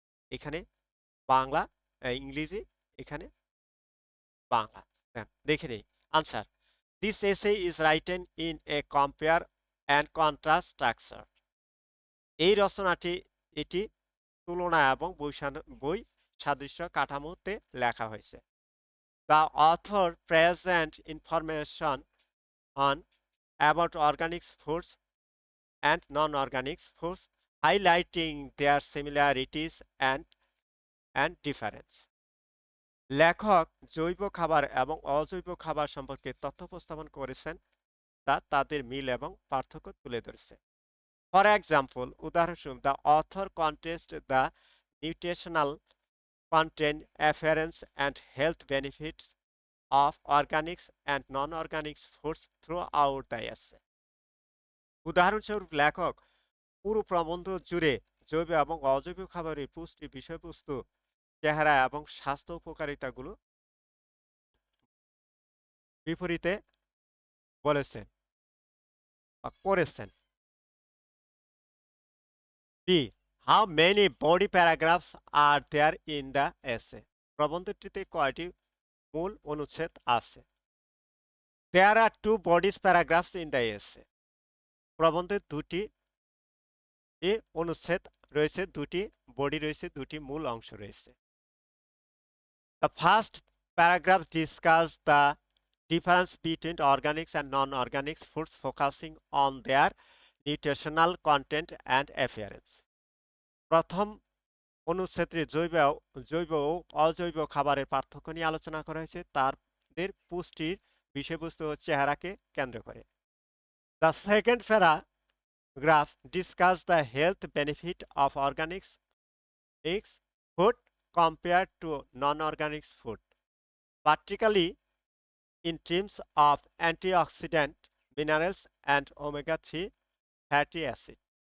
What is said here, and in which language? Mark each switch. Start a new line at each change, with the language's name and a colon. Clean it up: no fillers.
Bangla: এখানে বাংলা, ইংরেজি, এখানে বাংলা। দেখে নেই আনসার।
English: This essay is written in a compare and contrast structure.
Bangla: এই রচনাটি এটি তুলনা এবং বই সাদৃশ্য কাঠামোতে লেখা হয়েছে।
English: The author present information on about organic foods and non-organic foods, highlighting their similarities and difference.
Bangla: লেখক জৈব খাবার এবং অজৈব খাবার সম্পর্কে তথ্য উপস্থাপন করেছেন, তা তাদের মিল এবং পার্থক্য তুলে ধরেছে।
English: For example,
Bangla: উদাহরণস্বরূপ,
English: the author contrasts the nutritional content, appearance, and health benefits of organic and non-organic foods throughout the essay.
Bangla: উদাহরণস্বরূপ, লেখক পুরো প্রবন্ধ জুড়ে জৈব এবং অজৈব খাবারের পুষ্টি বিষয়বস্তু, চেহারা এবং স্বাস্থ্য উপকারিতাগুলো বিপরীতে বলেছেন বা করেছেন।
English: B. How many body paragraphs are there in the essay?
Bangla: প্রবন্ধটিতে কয়টি মূল অনুচ্ছেদ আছে?
English: There are two body paragraphs in the essay.
Bangla: প্রবন্ধে দুটি অনুচ্ছেদ রয়েছে, দুটি বডি রয়েছে, দুটি মূল অংশ রয়েছে।
English: The first paragraph discusses the difference between organic and non-organic foods, focusing on their nutritional content and appearance.
Bangla: প্রথম অনুচ্ছেদে জৈব ও অজৈব খাবারের পার্থক্য নিয়ে আলোচনা করা হয়েছে, তাদের পুষ্টির বিষয়বস্তু ও চেহারাকে কেন্দ্র করে।
English: The second paragraph discusses the health benefit of organic food compared to non-organic food, particularly in terms of antioxidant, minerals, and omega-3 fatty acid.